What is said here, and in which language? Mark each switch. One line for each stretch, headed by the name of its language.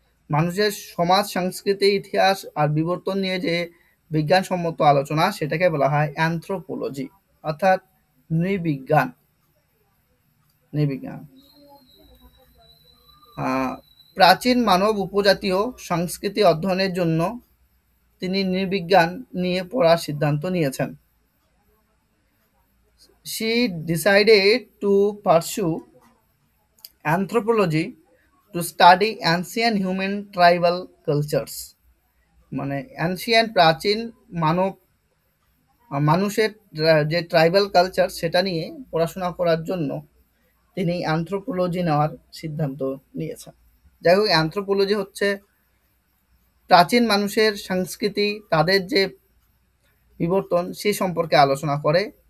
Bangla: মানুষের সমাজ, সংস্কৃতি, ইতিহাস আর বিবর্তন নিয়ে যে বিজ্ঞানসম্মত আলোচনা, সেটাকে বলা হয় অ্যানথ্রোপোলজি, অর্থাৎ নৃবিজ্ঞান। নৃবিজ্ঞান। প্রাচীন মানব উপজাতীয় সংস্কৃতি অধ্যয়নের জন্য তিনি নৃবিজ্ঞান নিয়ে পড়ার সিদ্ধান্ত নিয়েছেন।
English: She decided to pursue anthropology to study ancient human tribal cultures।
Bangla: মানে অ্যানশিয়েন্ট, প্রাচীন মানব, মানুষের যে ট্রাইবাল কালচার, সেটা নিয়ে পড়াশোনা করার জন্য তিনি অ্যানথ্রোপোলজি নেওয়ার সিদ্ধান্ত নিয়েছেন। যাই হোক, অ্যানথ্রোপোলজি হচ্ছে প্রাচীন মানুষের সংস্কৃতি, তাদের যে বিবর্তন, সেই সম্পর্কে আলোচনা করে।